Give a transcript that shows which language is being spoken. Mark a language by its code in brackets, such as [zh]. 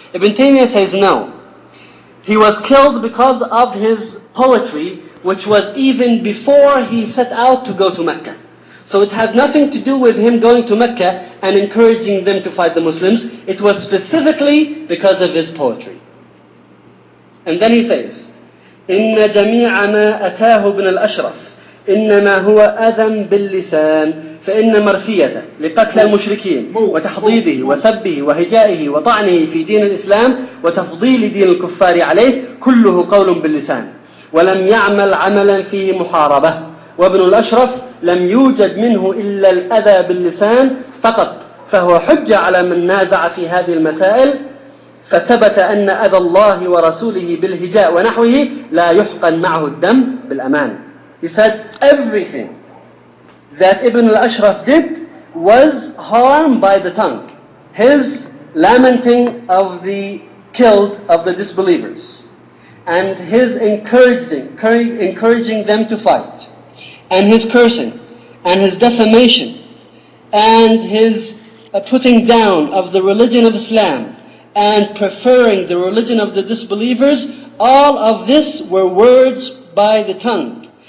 [en] Ibn Taymiyyah says no. He was killed because of his poetry, which was even before he set out to go to Mecca. So it had nothing to do with him going to Mecca and encouraging them to fight the Muslims. It was specifically because of his poetry. And then he says, [ar] إن جميع ما أتاه ابن الأشرف إنما هو أذى باللسان فإن مرثيته لقتل المشركين وتحضيضه وسبه وهجائه وطعنه في دين الإسلام وتفضيل دين الكفار عليه كله قول باللسان ولم يعمل عملا فيه محاربة وابن الأشرف لم يوجد منه إلا الأذى باللسان فقط فهو حجة على من نازع في هذه المسائل فثبت أن أذى الله ورسوله بالهجاء ونحوه لا يحقن معه الدم بالأمان. [en] He said everything that Ibn al-Ashraf did was harm by the tongue. His lamenting of the killed of the disbelievers and his encouraging them to fight and his cursing and his defamation and his putting down of the religion of Islam and preferring the religion of the disbelievers, all of this were words by the tongue.